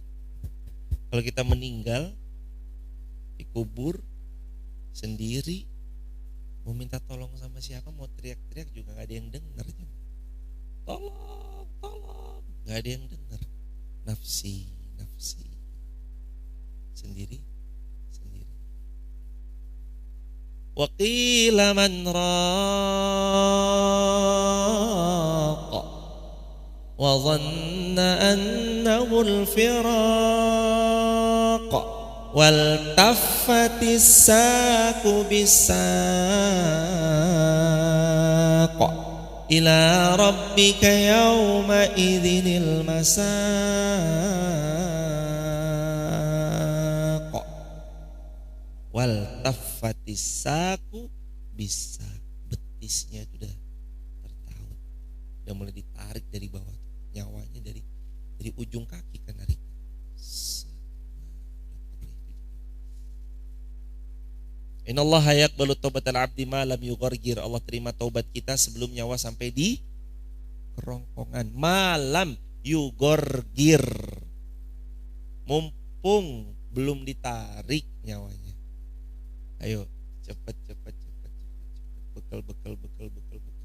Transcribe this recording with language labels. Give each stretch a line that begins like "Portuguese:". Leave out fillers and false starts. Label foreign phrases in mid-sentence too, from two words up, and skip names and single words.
Indonesian: Kalau kita meninggal, dikubur sendiri, mau minta tolong sama siapa, mau teriak-teriak juga gak ada yang dengar jemaah. Tolong, gak ada yang dengar. Nafsi sendiri.
Arabic: وقيل من راق وظن أنه الفراق والتفت الساق بالساق إلى ربك يومئذ المساق والتفت الساق
Indonesian: bisa, betisnya itu udah tertaut, udah mulai ditarik dari bawah, nyawanya dari ujung kaki kan narik.
Arabic: إن الله يقبل توبة العبد ما لم يغرغر.
Indonesian: Allah terima taubat kita sebelum nyawa sampai di kerongkongan.
Arabic: ما لم يغرغر,
Indonesian: mumpung belum ditarik nyawanya. Ayo cepat. Bekal.